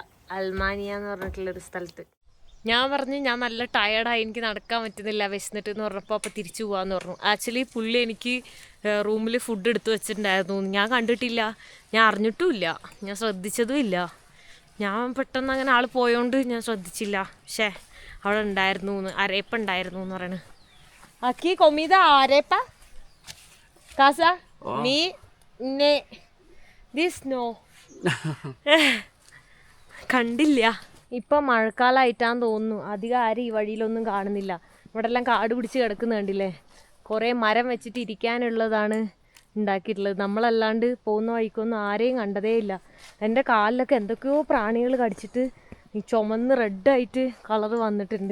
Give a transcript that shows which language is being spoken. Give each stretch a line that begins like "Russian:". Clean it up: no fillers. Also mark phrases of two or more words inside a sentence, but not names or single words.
Malayalam: അൽമാനിയ എന്ന് പറഞ്ഞിട്ടുള്ളൊരു സ്ഥലത്ത്. ഞാൻ പറഞ്ഞു ഞാൻ നല്ല ടയർഡായി, എനിക്ക് നടക്കാൻ പറ്റുന്നില്ല, വിശന്നിട്ട് എന്ന് പറഞ്ഞപ്പോൾ അപ്പോൾ തിരിച്ചു പോകാമെന്ന് പറഞ്ഞു. ആക്ച്വലി പുള്ളി എനിക്ക് റൂമിൽ ഫുഡ് എടുത്തു വെച്ചിട്ടുണ്ടായിരുന്നു. ഞാൻ കണ്ടിട്ടില്ല, ഞാൻ അറിഞ്ഞിട്ടുമില്ല, ഞാൻ ശ്രദ്ധിച്ചതും ഇല്ല. ഞാൻ പെട്ടെന്ന് അങ്ങനെ ആൾ പോയോണ്ട് ഞാൻ ശ്രദ്ധിച്ചില്ല. പക്ഷേ അവിടെ ഉണ്ടായിരുന്നു, അരേപ്പ ഉണ്ടായിരുന്നു എന്ന് പറയണ.
Spanish: Aquí comida arepa. Casa. Mi. Ne.
English: This no.
Malayalam: കണ്ടില്ല. ഇപ്പം മഴക്കാലമായിട്ടാന്ന് തോന്നുന്നു, അധികം ആരും ഈ വഴിയിലൊന്നും കാണുന്നില്ല. ഇവിടെ എല്ലാം കാട് പിടിച്ച് കിടക്കുന്ന കണ്ടില്ലേ? കുറേ മരം വെച്ചിട്ട് ഇരിക്കാനുള്ളതാണ് ഉണ്ടാക്കിയിട്ടുള്ളത്. നമ്മളല്ലാണ്ട് പോകുന്ന വഴിക്കൊന്നും ആരെയും കണ്ടതേ ഇല്ല. എൻ്റെ കാലിലൊക്കെ എന്തൊക്കെയോ പ്രാണികൾ കടിച്ചിട്ട് ചുമന്ന് റെഡായിട്ട് കളർ വന്നിട്ടുണ്ട്.